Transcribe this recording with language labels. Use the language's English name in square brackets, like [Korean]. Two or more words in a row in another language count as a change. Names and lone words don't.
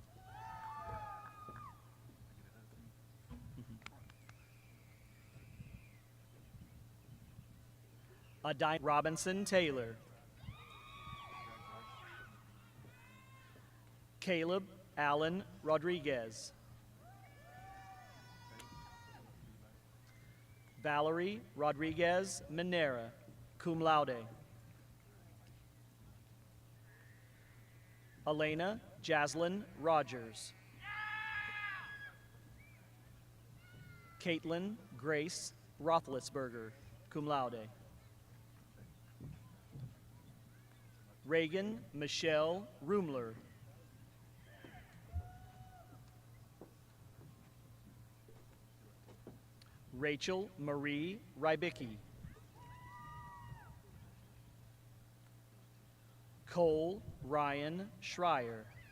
[English] Adine Robinson Taylor. Caleb Allen Rodriguez. Valerie Rodriguez Minera, [Latin] cum laude. [English] Elena Jaslyn Rogers. Caitlin Grace Roethlisberger, [Latin] cum laude. [English] Reagan Michelle Rumler. Rachel Marie Rybicki. Cole Ryan Schreier.